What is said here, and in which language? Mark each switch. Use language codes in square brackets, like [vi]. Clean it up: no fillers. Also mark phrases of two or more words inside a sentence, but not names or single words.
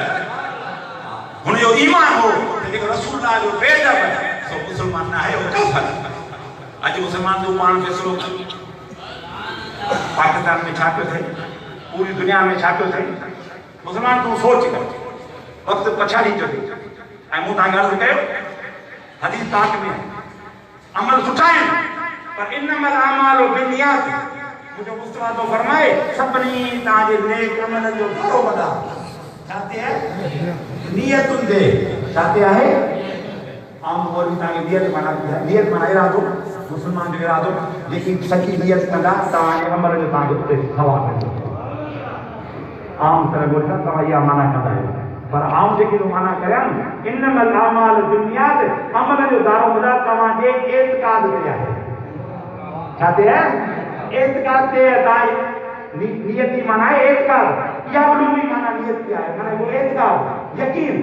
[sd] कंदड़ हुनजो ईमान हो जेको रसूलुल्लाह जो बेदब सो मुस्लमान न आहे उहो काफ़िर अॼु मुस्लमान जो पाण फैसलो पाकिस्तान में छा पियो थिए पूरी दुनिया में छा पियो थिए मुसलमान तूं सोच कर वक़्तु पछाड़ी जो ऐं मूं तव्हांखे अर्ज़ु कयो हदीस पाक में अमल सुठा आहिनि पर [ar] إنما الأعمال بالنيات [sd] मुंहिंजो मुस्तफा तो फरमाए सभिनी तव्हांजे नेक अमलनि जो दारोमदार छा ते आहे नियतुनि ते छा ते आहे आम वरी तव्हांखे नियत माना इरादो मुस्लमान जो इरादो जेकी सची नियत कंदा तव्हांजे अमल जो तव्हांखे उते सवाबु मिलंदो आम तरह बोलता तव्हां इहा माना कंदा आहियो पर आम जेकी माना करियां [ar] إنما الأعمال بالنيات [sd] अमल जो दारोमदार तव्हांजे एतिक़ाद ते आहे छा ते आहे एतिक़ाद ते तव्हां नियत जी माना आहे एतिक़ाद इहा बि माना नियत ते आहे माना उहो एतिक़ाद यकीन